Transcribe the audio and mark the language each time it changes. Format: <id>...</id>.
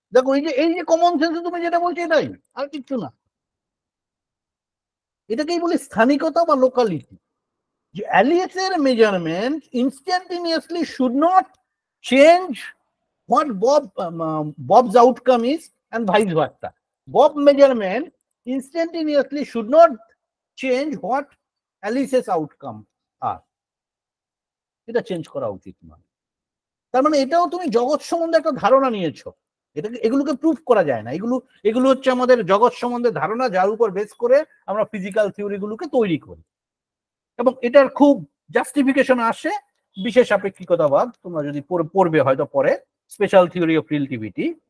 <bn>দেখো এই যে কমন সেন্সে তুমি যেটা বলছো এটাই, আর কিচ্ছু না। এটাকেই বলি স্থানিকতা বা লোকালিটি। যে</bn> <en>অ্যালিয়াসের measurement instantaneously should not change what Bob's outcome is and vice versa. Bob measurement instantaneously should not change what Alice's outcome are.</en> <bn>এটা চেঞ্জ করা উচিত নয়। তার মানে এটাও তুমি জগৎ সম্বন্ধে একটা ধারণা নিয়েছো, এগুলোকে প্রুফ করা যায় না। এগুলো হচ্ছে আমাদের জগৎ সম্বন্ধে ধারণা, যার উপর বেস করে আমরা ফিজিক্যাল থিওরিগুলোকে তৈরি করি। এবং এটার খুব জাস্টিফিকেশন আসে বিশেষ আপেক্ষিকতাবাদ, তোমরা যদি পড়বে হয়তো পরে, স্পেশাল থিওরি অফ রিলেটিভিটি।</bn>